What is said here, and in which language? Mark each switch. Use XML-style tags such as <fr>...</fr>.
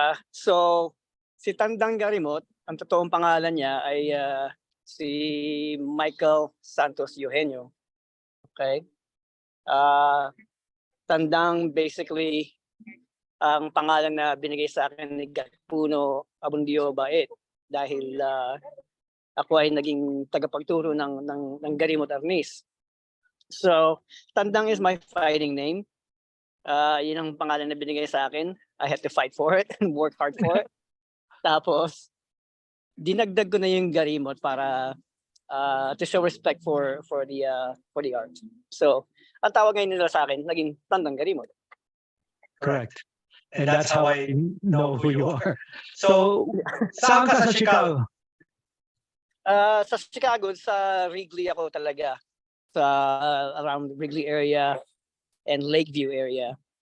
<tl>So, si Tandang Garimot, ang totoong pangalan niya ay si Michael Santos Eugenio. Okay? Tandang basically ang pangalan na binigay sa akin ni Puno Abundio Paete dahil ako ay naging tagapagturo ng Garimot Arnis.</tl> <en>So, Tandang is my fighting name.</en> <tl>Yun ang pangalan na binigay sa akin.</tl> <en>I had to fight for it and work hard for it.</en> <tl>Tapos, dinagdag ko na yung Garimot para</tl> <en>to show respect for the art.</en> <tl>So, ang tawag ngayon nila sa akin, naging Tandang Garimot.</tl> <en>Correct. And that's how I know who you are.</en> <tl>So, saan ka sa Chicago? Sa Chicago, sa Wrigley ako talaga. Sa</tl> <en>around Wrigley area and Lakeview area.</en>